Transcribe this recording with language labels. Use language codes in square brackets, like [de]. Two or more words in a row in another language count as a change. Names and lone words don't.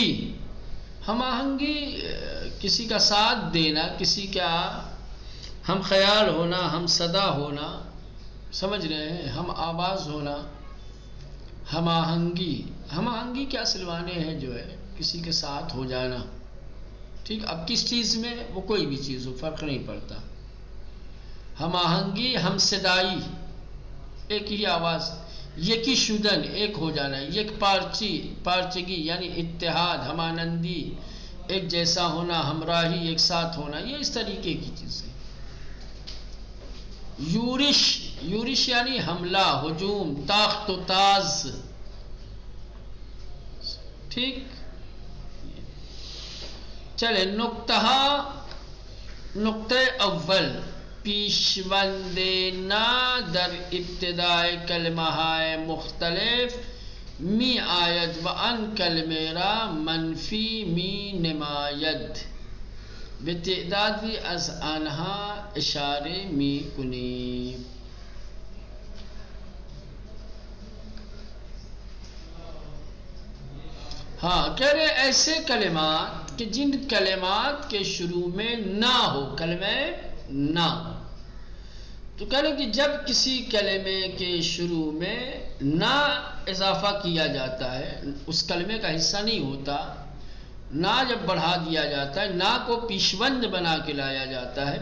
[ur] ہم آہنگی، ہم آہنگی کسی کا ساتھ دینا، کسی کا ہم خیال ہونا، ہم صدا ہونا، سمجھ رہے ہیں، ہم آواز ہونا، ہم آہنگی کے اصل معنی ہے جو ہے کسی کے ساتھ ہو جانا، ٹھیک، اب کس چیز میں، وہ کوئی بھی چیز ہو، فرق نہیں پڑتا. ہم آہنگی، ہم صدائی، ایک ہی آواز، [fa] یکی شدن، [ur] ایک ہو جانا، [fa] یک پارچگی یعنی اتحاد، ہمانندی، [ur] ایک جیسا ہونا، ہمراہی، ایک ساتھ ہونا، یہ اس طریقے کی چیزیں. یورش یعنی حملہ، ہجوم، تاخت و تاز، ٹھیک. [fa] چلے نقطہ اول، پیشوندینا در ابتدائے کلمہ های مختلف می آید و آن کلمه را منفی می نماید، به تعدادی از آنها اشاره می کنیم. [ur] ہاں، کہہ رہے ایسے کلمات کہ جن کلمات کے شروع میں نہ ہو، کلمہ نہ، تو کہہ رہے کہ جب کسی کلمے کے شروع میں نہ اضافہ کیا جاتا ہے، اس کلمے کا حصہ نہیں ہوتا، نہ جب بڑھا دیا جاتا ہے، نہ کو پیشوند بنا کے لایا جاتا ہے.